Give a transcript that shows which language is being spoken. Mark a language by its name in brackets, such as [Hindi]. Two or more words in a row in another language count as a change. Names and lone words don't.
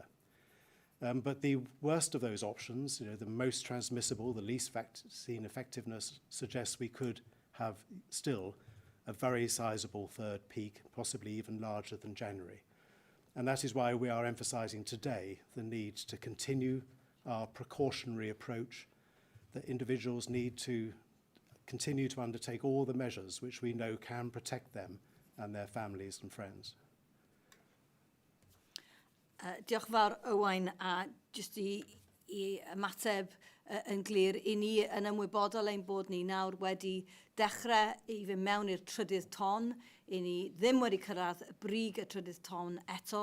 [English] But the worst of those options, the most transmissible, the least vaccine effectiveness, suggests we could have still a very sizable third peak, possibly even larger than January. And that is why we are emphasising today the need to continue our precautionary approach, that individuals need to continue to undertake all the measures which we know can protect them and their families and friends. [Welsh] Diolch yn fawr, Owain, a jyst i ymateb yn glir, i ni yn ymwybodol ein bod ni nawr wedi dechrau i fynd mewn i'r trydydd ton, i ni ddim wedi cyrraedd y brig y trydydd ton eto.